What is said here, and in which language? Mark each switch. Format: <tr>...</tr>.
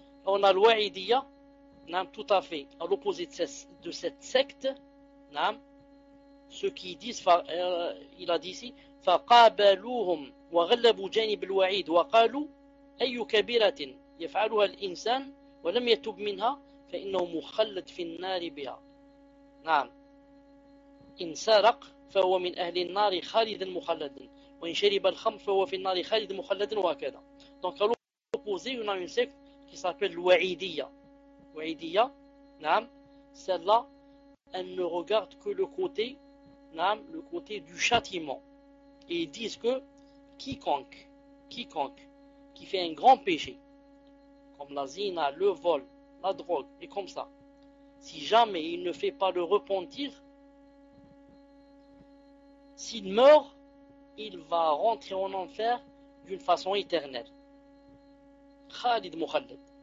<fr>On a l'Ouaidiya, tout à fait à l'opposé de cette secte, ceux qui disent, il a dit ici,</fr> <ar>فَقَابَلُوهُمْ وَغَلَّبُوا جَانِبَ الْوَعِيدِ وَقَالُوا أي كبيرة يفعلها الإنسان ولم يتب منها فإنه مخلد في النار بها. نعم. إن سرق فهو من أهل النار خالدا مخلدا وإن شرب الخمر فهو في النار خالدا مخلدا وهكذا.</ar> <fr>Donc à l'opposé, on a une secte qui s'appelle l'Ouaidiya. Ouaidiya, نعم. Celle-là, elle ne regarde que le côté, نعم, le côté du châtiment. Et ils disent que quiconque qui fait un grand péché, comme la zina, le vol, la drogue, et comme ça, si jamais il ne fait pas le repentir, s'il meurt, il va rentrer en enfer d'une façon éternelle. Khalid Mukhalid.</fr>